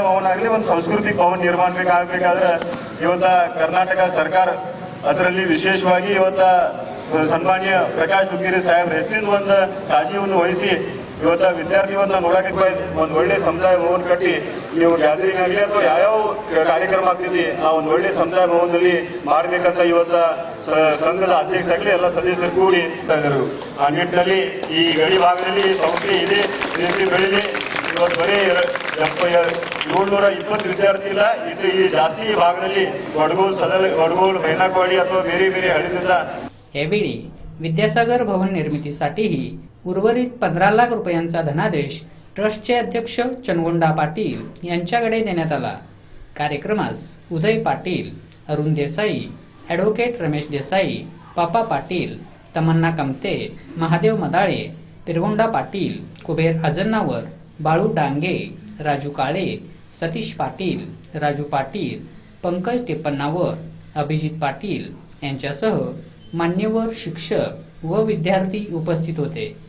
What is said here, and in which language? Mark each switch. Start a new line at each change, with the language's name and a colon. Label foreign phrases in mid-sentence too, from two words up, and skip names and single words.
Kannada: ಭವನ ಆಗಲಿ ಒಂದು ಸಾಂಸ್ಕೃತಿಕ ಭವನ ನಿರ್ಮಾಣ ಆಗಬೇಕಾದ್ರೆ ಇವತ್ತು ಕರ್ನಾಟಕ ಸರ್ಕಾರ ಅದರಲ್ಲಿ ವಿಶೇಷವಾಗಿ ಇವತ್ತು ಸನ್ಮಾನ್ಯ ಪ್ರಕಾಶ್ ಹುಕ್ಕೇರಿ ಸಾಹೇಬ್ರ ಹೆಚ್ಚಿನ ಒಂದು ಕಾಳಜಿಯನ್ನು ವಹಿಸಿ ಇವತ್ತು ವಿದ್ಯಾರ್ಥಿಗಳನ್ನ ನೋಡಕ್ಕೆ ಒಂದು ಒಳ್ಳೆ ಸಮುದಾಯ ಭವನ ಕಟ್ಟಿ ನೀವು ಗ್ಯಾದರಿಂಗ್ ಆಗಲಿ ಅಥವಾ ಯಾವ್ಯಾವ ಕಾರ್ಯಕ್ರಮ ಆಗ್ತಿದೆ ಆ ಒಂದು ಒಳ್ಳೆ ಸಮುದಾಯ ಭವನದಲ್ಲಿ ಮಾಡಬೇಕಂತ ಇವತ್ತು ಸಂಘದ ಅಧ್ಯಕ್ಷರಾಗಲಿ ಎಲ್ಲ ಸದಸ್ಯರು ಕೂಡಿ ಇದ್ದಾರೆ। ಆ ನಿಟ್ಟಿನಲ್ಲಿ ಈ ಗಡಿ ಭಾಗದಲ್ಲಿ ಸಂಸ್ಥೆ ಇದೆ ರೀತಿ ಬೆಳೀಲಿ। ಇವತ್ತು ಬರೀ 720 ವಿದ್ಯಾರ್ಥಿ ಇಲ್ಲ, ಇದು ಈ ಜಾತಿ ಭಾಗದಲ್ಲಿ ವಡಗೋಲ್ ಬೈನಾಕವಾಡಿ ಅಥವಾ ಬೇರೆ ಬೇರೆ ಹಳ್ಳಿಯಿಂದ।
Marathi: यावेळी विद्यासागर भवन निर्मितीसाठीही उर्वरित 15 लाख रुपयांचा धनादेश ट्रस्टचे अध्यक्ष चनगोंडा पाटील यांच्याकडे देण्यात आला। कार्यक्रमास उदय पाटील, अरुण देसाई, ॲडव्होकेट रमेश देसाई, पापा पाटील, तमन्ना कमते, महादेव मदाळे, पिरगोंडा पाटील, कुबेर अजन्नावर, बाळू डांगे, राजू काळे, सतीश पाटील, राजू पाटील, पंकज टिप्पण्णावर, अभिजित पाटील यांच्यासह मान्यवर शिक्षक व विद्यार्थी उपस्थित होते।